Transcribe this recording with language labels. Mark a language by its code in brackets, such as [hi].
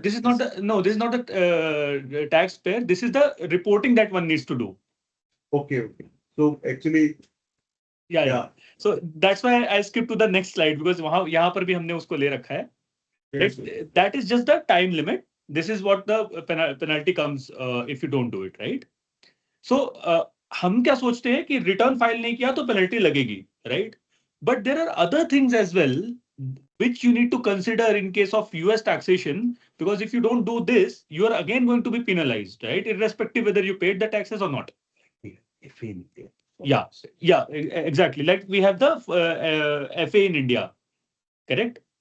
[en] this is not the, no, this is not the taxpayer. This is the reporting that one needs to do. Okay, okay. So actually, Yeah, yeah. yeah. So that's why I skipped to the next slide because [hi] वहाँ यहाँ पर भी हमने उसको ले रखा है. [en] Yes, Right? That is just the time limit. This is what the penalty comes if you don't do it, right? [hi] So हम क्या सोचते हैं कि रिटर्न फाइल नहीं किया तो पेनल्टी लगेगी, right? [en] But there are other things as well which you need to consider in case of US taxation, because if you don't do this, you are again going to be penalized, right? Irrespective whether you paid the taxes or not. Yeah, yeah, exactly. Like we have the FA in India, correct?